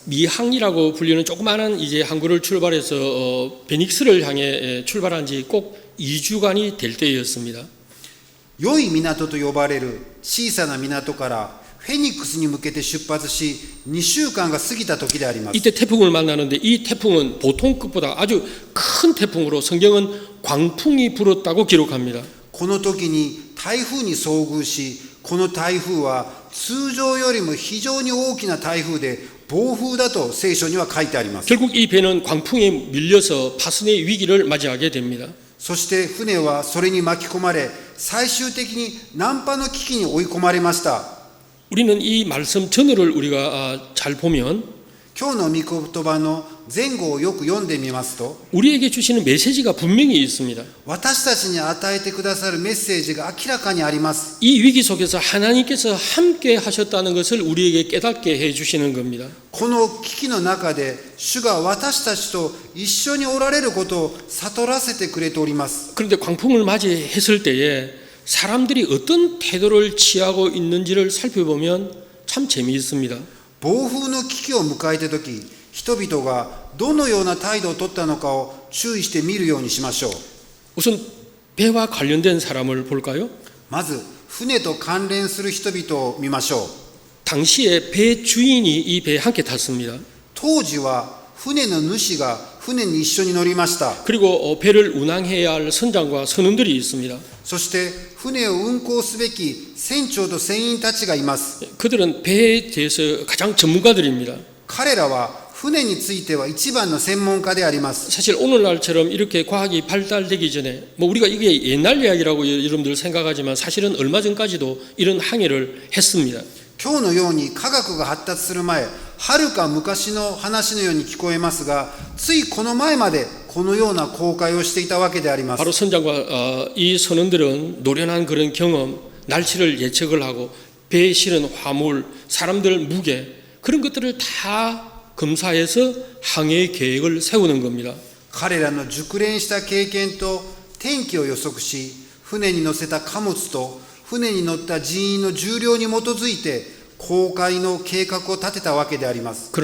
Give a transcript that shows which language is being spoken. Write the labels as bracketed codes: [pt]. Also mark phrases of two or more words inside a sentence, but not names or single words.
[ko] 미항이라고 불리는 조그마한 이제 항구를 출발해서 베닉스를 향해 출발한 지 꼭 2주간이 될 때였습니다. [ja] 良い港と呼ばれる小さな港からフェニックスに向けて出発し2週間が過ぎた時であります。 [ko] 이때 태풍을 만나는데 이 태풍은 보통급보다 아주 큰 태풍으로 성경은 광풍이 불었다고 기록합니다. [ja] この時に台風に遭遇し、この台風は通常よりも非常に大きな台風で暴風だと聖書には書いてあります。 [ko] 결국 이 배는 광풍에 밀려서 파손의 위기를 맞이하게 됩니다. [ja] そして船はそれに巻き込まれ、最終的に難破の危機に追い込まれました。 [ko] 우리는 이 말씀 전어를 우리가 잘 보면 [ja] 今日の御言葉の前後をよく読んでみますと、 [ko] 우리에게 주시는 메시지가 분명히 있습니다. [ja] 私たちに与えてくださるメッセージが明らかにあります。 [ko] 이 위기 속에서 하나님께서 함께 하셨다는 것을 우리에게 깨닫게 해 주시는 겁니다. [ja] この危機の中で主が私たちと一緒におられることを悟らせてくれております。 [ko] 그런데 광풍을 맞이했을 때에 사람들이 어떤 태도를 취하고 있는지를 살펴보면 참 재미있습니다. [ja] 暴風の危機を迎えたとき、人々がどのような態度を取ったのかを注意して見るようにしましょう。 [ko] 우선 배와 관련된 사람을 볼까요? [ja] まず、船と関連する人々を見ましょう。 [ko] 당시에 배 주인이 이 배에 함께 탔습니다. [ja] 当時は船の主が船に一緒に乗りました。 [ko] 그리고 배를 운항해야 할 선장과 선원들이 있습니다. [ja] そして船を運航すべき船長と船員たちがいます。 [ko] 그들은 배에 대해서 가장 전문가들입니다. [ja] 彼らは船については一番の専門家であります。 [ko] 사실 오늘날처럼 이렇게 과학이 발달되기 전에 우리가 이게 옛날 이야기라고 여러분들 생각하지만 사실은 얼마 전까지도 이런 항해를 했습니다. [ja] 今日のように科学が発達する前、はるか昔の話のように聞こえますが、ついこの前までこのような航海をしていたわけであります。 [ko] 바로 선장과 이 선원들은 노련한 그런 경험, 날씨를 예측을 하고 배에 실은 화물, 사람들 무게 그런 것들을 다 검사해서 항해 계획을 세우는 겁니다. [ja] 彼らの熟練した経験と天気を予測し、船に乗せた貨物と船に乗った人員の重量に基づいて航海の計画を立てたわけであります。